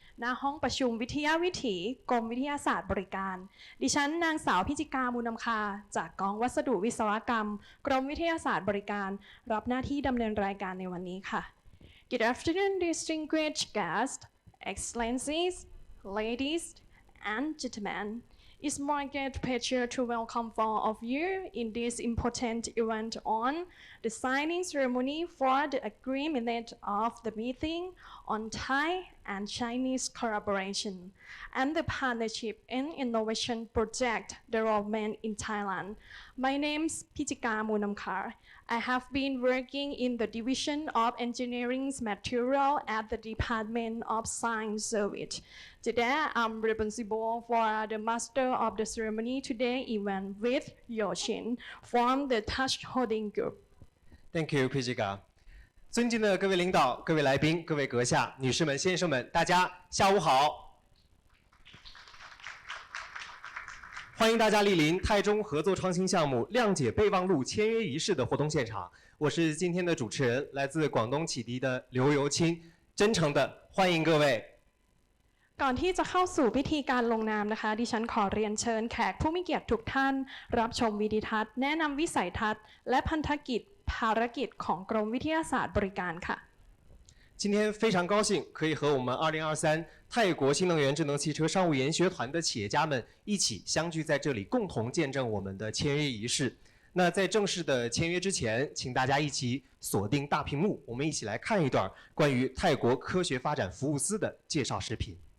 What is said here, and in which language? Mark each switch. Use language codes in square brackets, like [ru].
[th] ณห้องประชุมวิทยาวิถีกรมวิทยาศาสตร์บริการดิฉันนางสาวพิจิกามูลนำคาจากกองวัสดุวิศวกรรมกรมวิทยาศาสตร์บริการรับหน้าที่ดำเนินรายการในวันนี้ค่ะ [en] Good afternoon, distinguished guests, excellencies, ladies and gentlemen. It's my great pleasure to welcome all of you in this important event on the signing ceremony for the agreement of the meeting on Thai and Chinese collaboration and the partnership and innovation project development in Thailand. My name is Pichika Munamkar. I have been working in the Division of Engineering Material at the Department of Science Service. Today, I'm responsible for the Master of the Ceremony Today event with Yoshin from the Touch Holding Group. Thank you, Pichika. [zh] 尊敬的各位领导、各位来宾、各位阁下、女士们、先生们，大家下午好！欢迎大家莅临泰中合作创新项目谅解备忘录签约仪式的活动现场。我是今天的主持人，来自广东启迪的刘由清，真诚的欢迎各位。 [th] ก่อนที่จะเข้าสู่พิธีการลงนามนะคะดิฉันขอเรียนเชิญแขกผู้มีเกียรติทุกท่านรับชมวิดีทัศน์แนะนำวิสัยทัศน์และพันธกิจภารกิจของกรมวิทยาศาสตร์บริการค่ะ [zh] 今天非常高兴可以和我们2023泰国新能源智能汽车商务研学团的企业家们一起相聚在这里，共同见证我们的签约仪式。那在正式的签约之前，请大家一起锁定大屏幕，我们一起来看一段关于泰国科学发展服务司的介绍视频。